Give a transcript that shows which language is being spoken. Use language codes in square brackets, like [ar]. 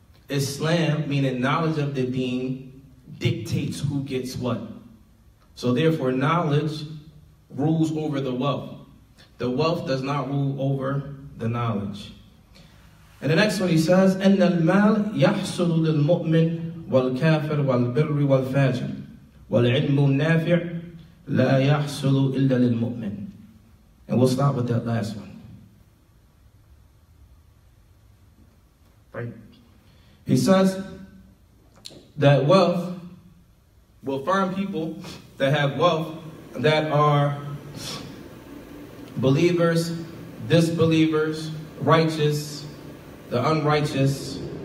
[en] Islam, meaning knowledge of the deen, dictates who gets what. So therefore, knowledge rules over the wealth. The wealth does not rule over the knowledge. And the next one he says, [ar] أَنَّ الْمَالِ يَحْصُلُ لِلْمُؤْمِنِ وَالْكَافِرِ وَالْبِرِّ وَالْفَاجِرِ وَالْعِلْمُ النَّافِعِ لَا يَحْصُلُ إِلَّا لِلْمُؤْمِنِ. [en] And we'll start with that last one. Right? He says that wealth will find people that have wealth that are believers, disbelievers, righteous, the unrighteous.